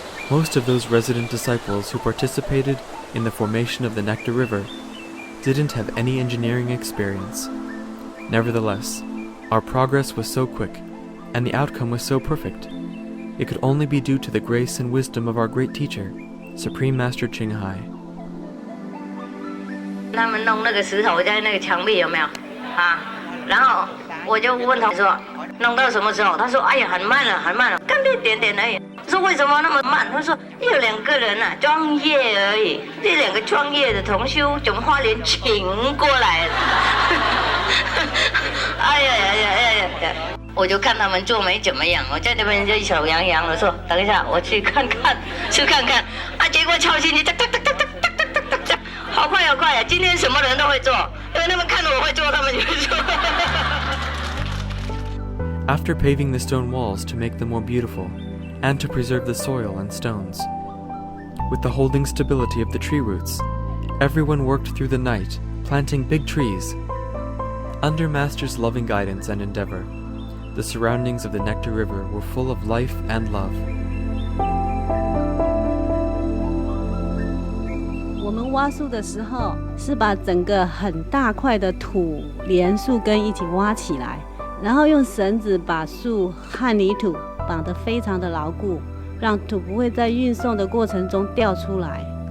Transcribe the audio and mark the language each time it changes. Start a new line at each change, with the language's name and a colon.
English: Most of those resident disciples who participated in the formation of the Nectar River didn't have any engineering experience. Nevertheless, our progress was so quick, and the outcome was so perfect. It could only be due to the grace and wisdom of our great teacher, Supreme Master Ching Hai.
Chinese: 他们弄那个石头在那个墙壁有没有啊？然后我就问他说，弄到什么时候？他说：“哎呀，很慢了，很慢了，干一点点而已。” 说为什么那么慢？他说有2个人啊，装业而已。这2个装业的同修从花莲请过来了。哎呀呀呀呀呀！我就看他们做没怎么样，我在那边就手痒痒的说：“等一下，我去看看，去看看。” 啊，结果敲进去，哒哒哒哒哒哒哒哒哒，好快好快啊！今天什么人都会做，因为他们看着我会做，他们就会做。
English: After paving the stone walls to make them more beautiful, and to preserve the soil and stones, with the holding stability of the tree roots, everyone worked through the night, planting big trees. Under Master's loving guidance and endeavor, the surroundings of the Nectar River were full of life and love.
Chinese: 我们挖树的时候，是把整个很大块的土连树根一起挖起来，然后用绳子把树和泥土绑得非常的牢固，让土不会在运送的过程中掉出来。